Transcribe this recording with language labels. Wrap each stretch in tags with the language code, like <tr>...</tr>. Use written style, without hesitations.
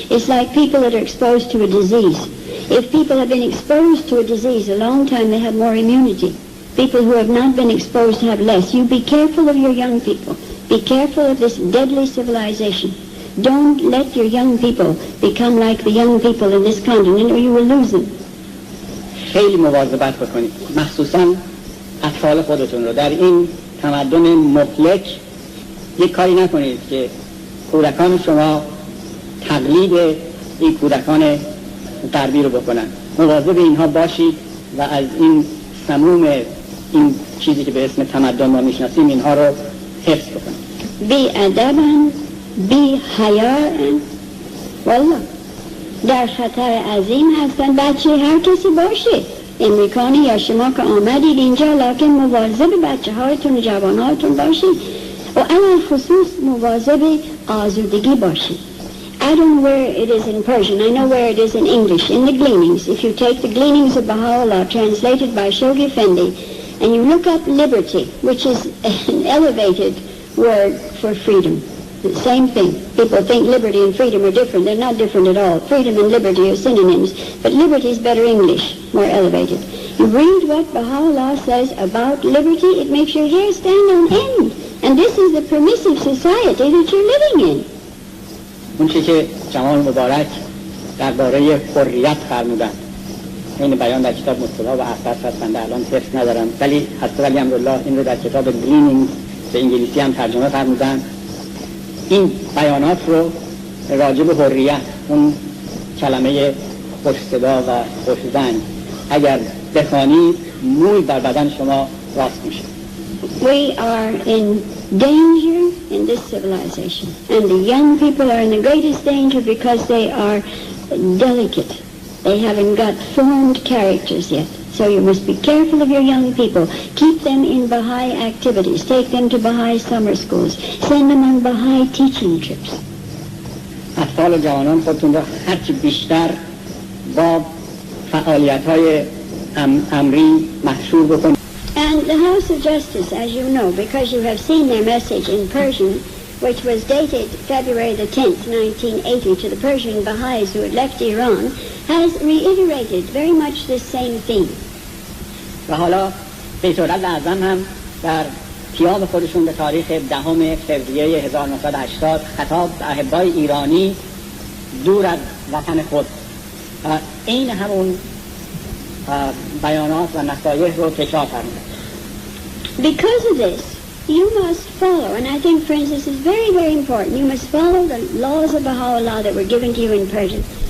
<en>It's like people that are exposed to a disease. If people have been exposed to a disease a long time, they have more immunity. People who have not been exposed have less. You be careful of your young people. Be careful of this deadly civilization. Don't let your young people become like the young people in this continent or you will lose them.</en> <fa>خیلی مواظبت بکنید، مخصوصاً اطفال خودتون رو. در این تمدن مهلک یک کاری نکنید که کودکان شما تقلید این کودکان غربی رو بکنن. مواظب اینها باشید و از این سموم این چیزی که به اسم تمدن ما میشناسیم اینها رو حفظ بکنید. بی ادبن، بی حیاءن، والله در خطر عظیم هستن. بچه هر کسی باشه، امریکانی یا شما که آمدید اینجا، لکن مواظب بچه هایتون و جوان هایتون باشید و علل خصوص مواظب آزودگی باشید.</fa> <en>I don't know where it is in Persian. I know where it is in English. In the Gleanings, if you take the Gleanings of Baha'u'llah translated by Shoghi Effendi, and you look up liberty, which is an elevated word for freedom. The same thing. People think liberty and freedom are different. They're not different at all. Freedom and liberty are synonyms, but liberty is better English, more elevated. You read what Baha'u'llah says about liberty, it makes your hair stand on end. And this is the permissive society that you're living in.</en> <fa>اون چی که جمال مبارک درباره حریت فرمودن این بیان در کتاب مصطلح و احساس هستند، الان حفظ ندارم، ولی حضرت ولی امرالله این رو در کتاب گلینینگ به انگلیسی هم ترجمه فرمودن. این بیانات رو راجع به حریت، اون کلمه خوش صدا و خوش زنگ اگر بخوانید موی بر بدن شما راست میشه.</fa> <en>We are in danger in this civilization, and the young people are in the greatest danger because they are delicate. They haven't got formed characters yet. So you must be careful of your young people. Keep them in Baha'i activities. Take them to Baha'i summer schools. Send them on Baha'i teaching trips.</en> <fa>اطفال و جوانان خودتون را هرچی بیشتر با فعالیت‌های امری محشور بکنید.</fa> <en>And the House of Justice, as you know, because you have seen their message in Persian, which was dated February the 10th, 1980, to the Persian Baha'is who had left Iran, has reiterated very much the same theme.</en> <fa>و حالا بیت‌العدل اعظم هم در پیام خودشون به تاریخ 10 فوریه 1980 خطاب به احبای ایرانی دور از وطن خود این همون بیانات و نصایح رو تکرار فرمودن.</fa> <en>Because of this, you must follow, and I think, friends, this is very, very important. You must follow the laws of Baha'u'llah that were given to you in Persian.</en>